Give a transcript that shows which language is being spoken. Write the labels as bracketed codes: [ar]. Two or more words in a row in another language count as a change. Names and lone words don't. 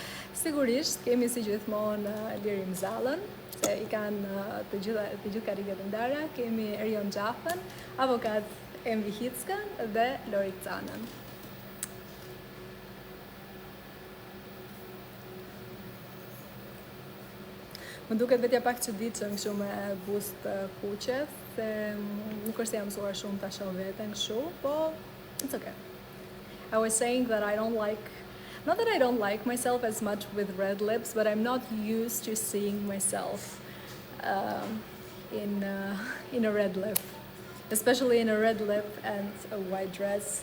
[sq] Sigurisht kemi si gjithmonë Lirim Zallën, se i kanë të gjithë karriget ndara, kemi Erion Gjafën, avokat Emri Hickan dhe Lorik Canën. Më duket vetja pak çuditshëm kështu me buzë të kuqe, se nuk është se jam mësuar shumë ta shoh veten kështu, po [en] it's okay. I was saying that not that I don't like myself as much with red lips, but I'm not used to seeing myself in a red lip, especially in a red lip and a white dress.